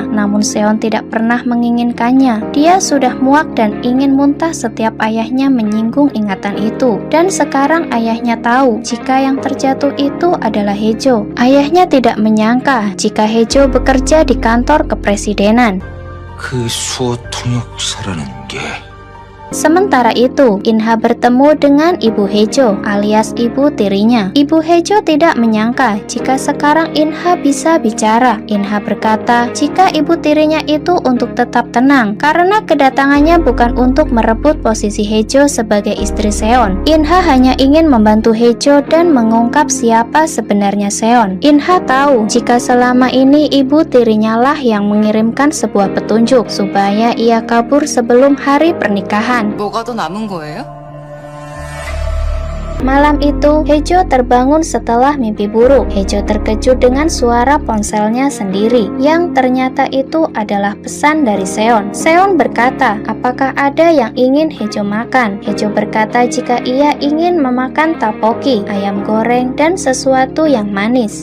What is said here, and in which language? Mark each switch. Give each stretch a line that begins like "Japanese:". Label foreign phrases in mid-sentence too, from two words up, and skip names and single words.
Indonesian: Namun Seon tidak pernah menginginkannya. Dia sudah muak dan ingin muntah setiap ayahnya menyinggung ingatan itu. Dan sekarang ayahnya tahu jika yang terjatuh itu adalah Haejo. Ayahnya tidak menyangka jika Haejo bekerja di kantor kepresidenan.
Korean: 그 수호 통역사라는 게
Indonesian: Sementara itu, Inha bertemu dengan Ibu Haejo alias ibu tirinya. Ibu Haejo tidak menyangka jika sekarang Inha bisa bicara. Inha berkata jika ibu tirinya itu untuk tetap tenang karena kedatangannya bukan untuk merebut posisi Haejo sebagai istri Seon. Inha hanya ingin membantu Haejo dan mengungkap siapa sebenarnya Seon. Inha tahu jika selama ini ibu tirinya lah yang mengirimkan sebuah petunjuk supaya ia kabur sebelum hari pernikahan.
Korean: 뭐가 더 남은 거예요?
Indonesian: Malam itu, Haejo terbangun setelah mimpi buruk. Haejo terkejut dengan suara ponselnya sendiri, yang ternyata itu adalah pesan dari Seon. Seon berkata, apakah ada yang ingin Haejo makan? Haejo berkata jika ia ingin memakan tteokbokki, ayam goreng, dan sesuatu yang manis.